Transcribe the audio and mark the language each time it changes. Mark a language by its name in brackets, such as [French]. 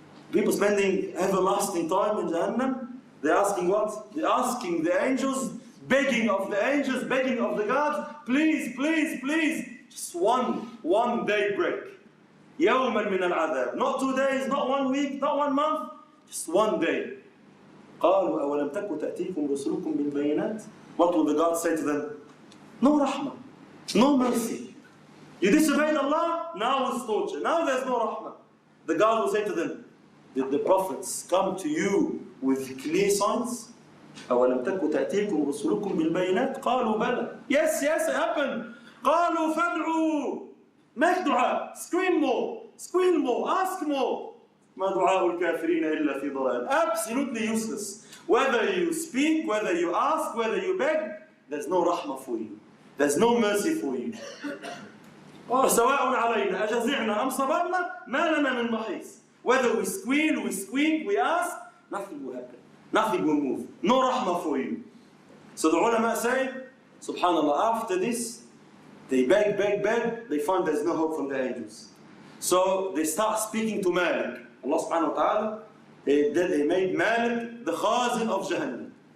[English] People spending everlasting time in Jahannam, they're asking what? They're asking the angels, begging of the angels, begging of the gods, please, please, please, just one day break. [Arabic] يَوْمًا مِنَ الْعَذَابِ. [English] Not 2 days, not 1 week, not 1 month, just 1 day. [Arabic] قالوا أولم تكن تأتيكم رسلكم بالبينات. [English] What will the gods say to them? No rahmah, no mercy. You disobeyed Allah, now it's torture. Now there's no rahmah. The God will say to them, did the prophets come to you with clear signs? [Arabic] أولم تكن تأتيكم رسلكم بالبينات. قالوا بلى. [English] Yes, it happened. [Arabic] قالوا فادعوا. [English] Make dua. Scream more, ask more. [Arabic] ما دعاء الكافرين إلا في ضلال. [English] Absolutely useless. Whether you speak, whether you ask, whether you beg, there's no rahmah for you. There's no mercy for you. [Arabic] سواء علينا أجزعنا أم صبرنا ما لنا من محيص. [English] Whether we squeal, we squeak, we ask, nothing will happen. Nothing will move. No rahmah for you. So the ulama say, subhanallah, after this, they beg, they find there's no hope from the angels. So they start speaking to Malik. Allah subhanahu wa ta'ala, he made Malik the khazin of Jahannam.